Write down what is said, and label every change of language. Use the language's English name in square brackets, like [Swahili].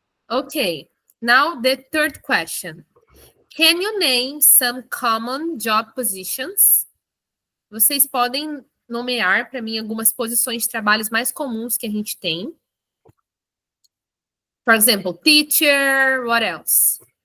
[English] Okay, now the third question. Can you name some common job positions? [Portuguese] Vocês podem nomear para mim algumas posições de trabalhos mais comuns que a gente tem. [English] For example, teacher, what else?